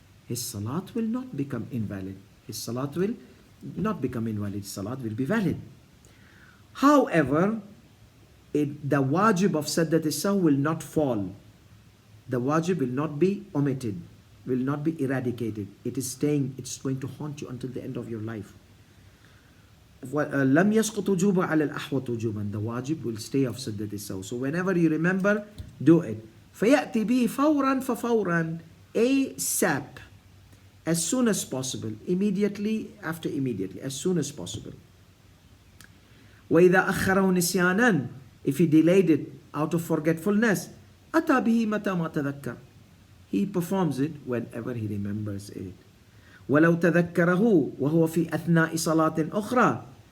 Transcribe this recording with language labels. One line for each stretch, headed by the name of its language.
English: His salat will not become invalid. His salat will not become invalid. His salat will be valid. However, the wajib of Sajdat sahu will not fall. The wajib will not be omitted, will not be eradicated. It is staying, it's going to haunt you until the end of your life.
Arabic: لم يسقط وجوبا على الأحوط وجوبا.
English: The wajib will stay of Sajdat sahu. So whenever you remember, do it.
Arabic: فيأتي به فورا ففورا,
English: ASAP, as soon as possible, immediately after immediately, as soon as possible.
Arabic: وإذا أخره نسيانا,
English: if he delayed it out of forgetfulness,
Arabic: أتى به متى ما تذكر.
English: He performs it whenever he remembers it.
Arabic: ولو تذكره وهو في أثناء صلاة أخرى.